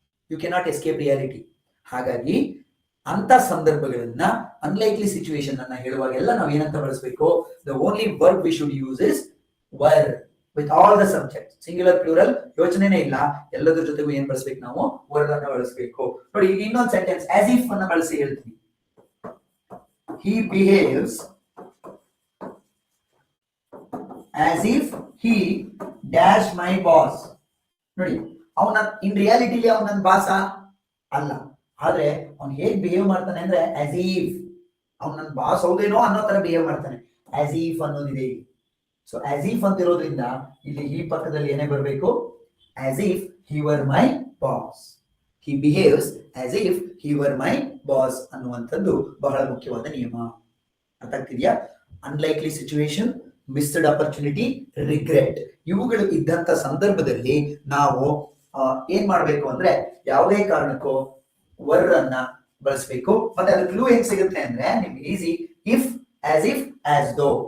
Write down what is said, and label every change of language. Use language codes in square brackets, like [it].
[en] You cannot escape reality. [kn] ಹಾಗಾಗಿ ಅಂತ ಸಂದರ್ಭಗಳನ್ನ unlikely situation ಅನ್ನ ಹೇಳುವಾಗೆಲ್ಲ ನಾವು ಏನಂತ ಬಳಸಬೇಕು? [en] The only verb we should use is were with all the subject. [kn] Singular plural ಯೋಚನೆನೇ ಇಲ್ಲ. ಎಲ್ಲದ್ರ ಜೊತೆಗೂ ಏನ್ ಬಳಸ್ಬೇಕು? ನಾವು ವರ್ಡ್ ಅನ್ನ ಬಳಸಬೇಕು. ನೋಡಿ ಈಗ ಇನ್ನೊಂದು ಸೆಂಟೆನ್ಸ್ ಆಸ್ ಇಫ್ ಅನ್ನ ಬಳಸಿ ಹೇಳ್ತೀನಿ. [en] he behaves as if he dash my boss. [kn] ನೋಡಿ ಅವನ ಇನ್ ರಿಯಾಲಿಟಿಲಿ ಅವನ ನನ್ನ ಬಾಸ ಅಲ್ಲ, ಆದ್ರೆ ಅವ್ನು ಹೇಗ್ ಬಿಹೇವ್ ಮಾಡ್ತಾನೆ ಅಂದ್ರೆ ಆಸ್ ಇಫ್ ಅವ್ನು ನನ್ನ ಬಾಸ್ ಹೌದೇನೋ ಅನ್ನೋ ತರ ಬಿಹೇವ್ ಮಾಡ್ತಾನೆ. ಆಸ್ ಇಫ್ ಅನ್ನೋದಿದೆ ಇಲ್ಲಿ. ಸೊ ಆಸ್ ಇಫ್ ಅಂತ ಇರೋದ್ರಿಂದ ಇಲ್ಲಿ ಈ ಪಕ್ಕದಲ್ಲಿ ಏನೇ ಬರಬೇಕು? [en] As if he were my boss. he behaves as if he were my boss [kn] ಅನ್ನುವಂಥದ್ದು ಬಹಳ ಮುಖ್ಯವಾದ ನಿಯಮ. ಅರ್ಥ ಆಗ್ತಿದ್ಯಾ? Unlikely situation, missed opportunity, regret ಇವುಗಳು ಇದ್ದಂತ ಸಂದರ್ಭದಲ್ಲಿ ನಾವು ಏನ್ ಮಾಡ್ಬೇಕು ಅಂದ್ರೆ ಯಾವುದೇ ಕಾರಣಕ್ಕೂ ವರ್ ಅನ್ನ ಬಳಸಬೇಕು. ಮತ್ತೆ ಅದು ಕ್ಲೂ ಹೆಂಗ್ ಸಿಗುತ್ತೆ ಅಂದ್ರೆ ನಿಮ್ಗೆ easy. If, as if, as ದೋ.